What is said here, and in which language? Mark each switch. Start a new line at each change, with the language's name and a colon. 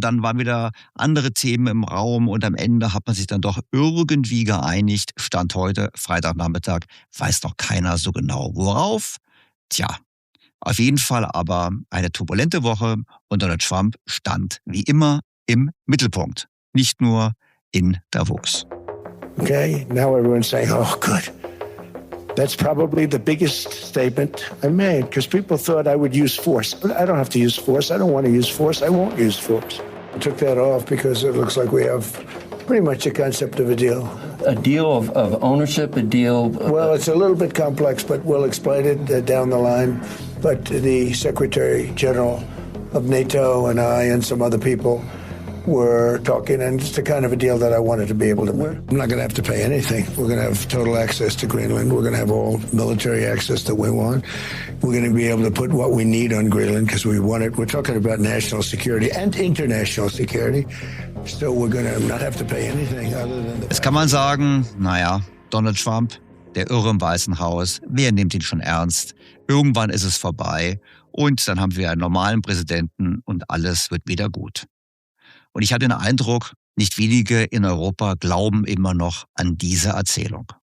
German: Dann waren wieder andere Themen im Raum und am Ende hat man sich dann doch irgendwie geeinigt. Stand heute, Freitagnachmittag, weiß noch keiner so genau worauf. Tja, auf jeden Fall aber eine turbulente Woche und Donald Trump stand wie immer im Mittelpunkt. Nicht nur in Davos.
English: Okay, now everyone's saying, oh, good. That's probably the biggest statement I made because people thought I would use force. But I don't have to use force. I don't want to use force. I won't use force. I took that off because it looks like we have pretty much a concept of a deal. A deal of ownership, a deal... Well, it's a little bit complex, but we'll explain it down the line. But the Secretary General of NATO and I and some other people were talking, and it's the kind of a deal that I wanted to be able to make. I'm not going to have to pay anything. We're going to have total access to Greenland. We're going to have all military access that we want. We're going to be able to put what we need on Greenland because we want it. We're talking about national security and international security. So we're going to not have to pay anything other than the...
German: Jetzt kann man sagen, naja, Donald Trump, der Irre im Weißen Haus, wer nimmt ihn schon ernst? Irgendwann ist es vorbei und dann haben wir einen normalen Präsidenten und alles wird wieder gut. Und ich hatte den Eindruck, nicht wenige in Europa glauben immer noch an diese Erzählung.